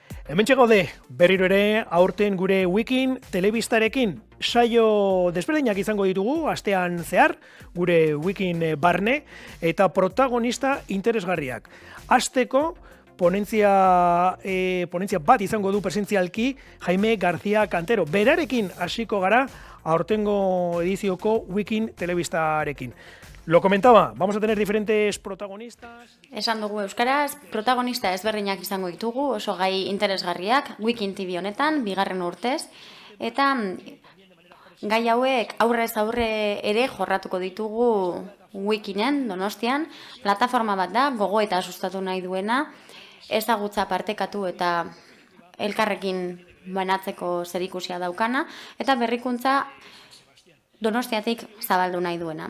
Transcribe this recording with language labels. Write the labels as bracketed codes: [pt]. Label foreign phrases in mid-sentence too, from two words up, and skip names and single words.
[eu] Hementxe gaude, berriro ere aurten gure Wikin telebistarekin saio desberdinak izango ditugu astean zehar, gure Wikin barne eta protagonista interesgarriak. Hasteko ponentzia bat izango du presentzialki Jaime García Cantero. Berarekin hasiko gara aurtengo edizioko Wikin telebistarekin. [es] Lo comentaba, vamos a tener diferentes protagonistas. [eu] Esan dugu euskaraz, protagonista ezberdinak izango ditugu, oso gai interesgarriak, Wikin TV honetan, bigarren urtez, eta gai hauek aurrez aurre ere jorratuko ditugu Wikinen, Donostian, plataforma bat da, gogoeta sustatu nahi duena, ezagutza partekatu eta elkarrekin banatzeko zerikusia daukana, eta berrikuntza Donostiatik zabaldu nahi duena.